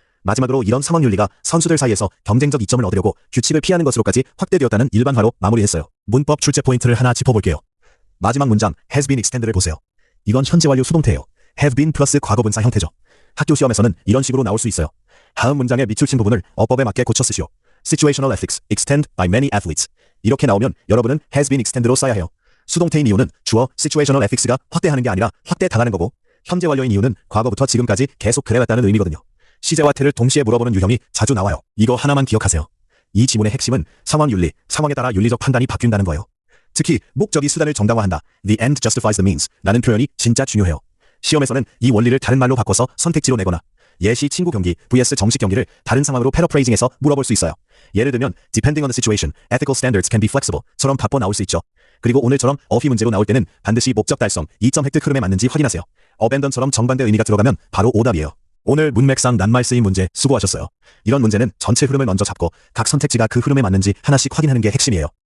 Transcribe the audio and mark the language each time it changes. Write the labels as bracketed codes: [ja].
[ko] 마지막으로 이런 상황윤리가 선수들 사이에서 경쟁적 이점을 얻으려고 규칙을 피하는 것으로까지 확대되었다는 일반화로 마무리했어요. 문법 출제 포인트를 하나 짚어볼게요. 마지막 문장 [en] has been extended [ko] 를 보세요. 이건 현재 완료 수동태예요. have been 플러스 과거분사 형태죠. 학교 시험에서는 이런 식으로 나올 수 있어요. 다음 문장에 밑줄 친 부분을 어법에 맞게 고쳐 쓰시오. [en] Situational ethics extend by many athletes. [ko] 이렇게 나오면 여러분은 [en] has been extended [ko] 로 써야 해요. 수동태인 이유는 주어 situational ethics가 확대하는 게 아니라 확대당하는 거고 현재 완료인 이유는 과거부터 지금까지 계속 그래왔다는 의미거든요. 시제와 태를 동시에 물어보는 유형이 자주 나와요. 이거 하나만 기억하세요. 이 지문의 핵심은 상황윤리, 상황에 따라 윤리적 판단이 바뀐다는 거예요. 특히 목적이 수단을 정당화한다. [en] The end justifies the means [ko] 라는 표현이 진짜 중요해요. 시험에서는 이 원리를 다른 말로 바꿔서 선택지로 내거나 예시 친구 경기 vs 정식 경기를 다른 상황으로 패러프레이징해서 물어볼 수 있어요. 예를 들면 [en] depending on the situation, ethical standards can be flexible [ko] 처럼 바꿔 나올 수 있죠. 그리고 오늘처럼 어휘 문제로 나올 때는 반드시 목적 달성, 2점 획득 흐름에 맞는지 확인하세요. abandon처럼 정반대 의미가 들어가면 바로 오답이에요. 오늘 문맥상 낱말 쓰인 문제 수고하셨어요. 이런 문제는 전체 흐름을 먼저 잡고 각 선택지가 그 흐름에 맞는지 하나씩 확인하는 게 핵심이에요.